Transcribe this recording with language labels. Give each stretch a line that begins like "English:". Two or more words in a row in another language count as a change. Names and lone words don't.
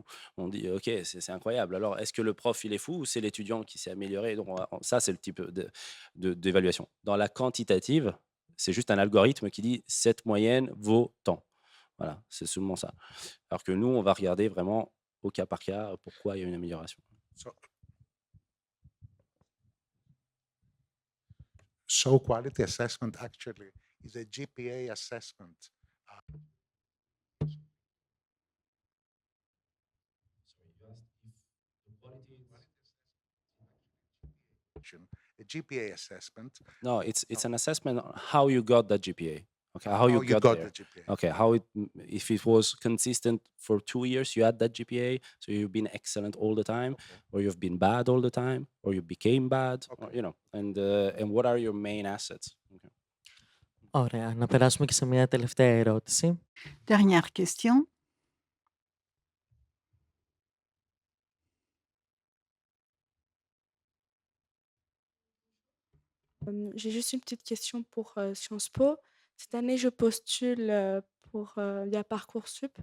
French: On dit: «OK, c'est incroyable». Alors est-ce que le prof, il est fou ou c'est l'étudiant qui s'est amélioré? Donc ça, c'est le type d'évaluation. Dans la quantitative, c'est juste un algorithme qui dit: «Cette moyenne vaut tant». Voilà, c'est seulement ça. Alors que nous, on va regarder vraiment au cas par cas pourquoi il y a une amélioration.
English: so quality assessment actually is a GPA assessment. A GPA assessment. No, it's an assessment on how you got that GPA. Okay, how you got there. the GPA. Okay, if it was consistent for 2 years, you had that GPA, so you've been excellent all the time, or you've been bad all the time, or you became bad, or, and what are your main assets? Okay.
Greek: Ωραία. Να περάσουμε και σε μια τελευταία ερώτηση.
French: Dernière question. J'ai juste une petite question pour Sciences Po. Cette année, je postule via Parcoursup.